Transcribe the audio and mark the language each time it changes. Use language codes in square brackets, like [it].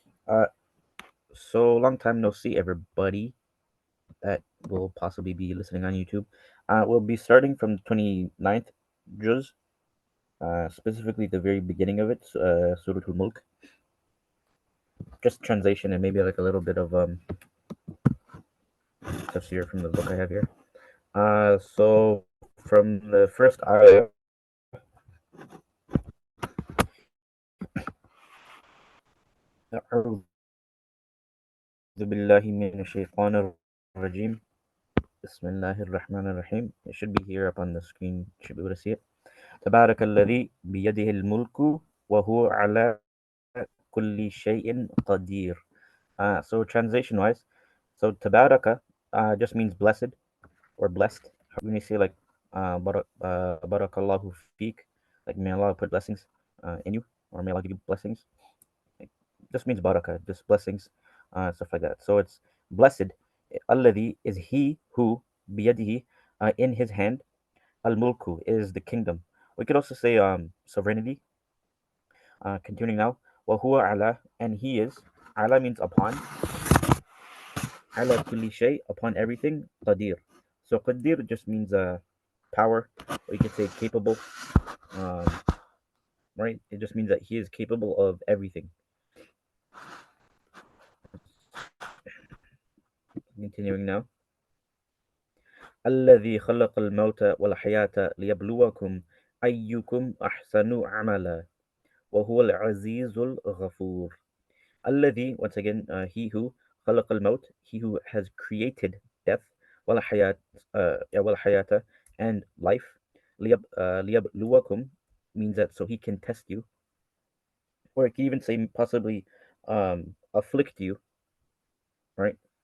[en] Uh, so long time no see, everybody that will possibly be listening on YouTube. We'll be starting from the 29th juz, specifically the very beginning of it, Surah Al-Mulk. Just translation and maybe like a little bit of tafsir from the book I have here. So from the first ayah, [ar] أعوذ بالله من الشيطان الرجيم بسم الله الرحمن الرحيم. [en] It should be here up on the screen. You should be able to see it. [ar] تبارك الذي بيده الملك وهو على كل شيء قدير. [en] So translation wise, so tabaraka just means blessed or blessed. When you say like [ar] barakallahu feek, [en] like may Allah put blessings in you, or may Allah give you blessings. It just means baraka, just blessings, stuff like that. So it's blessed. Alladhi is he who, biyadihi, in his hand. Al-mulku is the kingdom. We could also say sovereignty. Continuing now. Wa huwa ala, and he is. Ala means upon. Ala kulli shay, upon everything. Qadir. So qadir just means power, or you could say capable. Um, right? It just means that he is capable of everything. Continuing now. [ar] الذي خلق الموت والحياة ليبلوكم أيكم أحسن عملا وهو العزيز الغفور. الذي, [en] once again, he who [ar] خلق الموت, [en] he who has created death, [ar] والحياة, والحياة, [en] and life. ليبلوكم means that so he can test you, or it can even say possibly afflict you, right?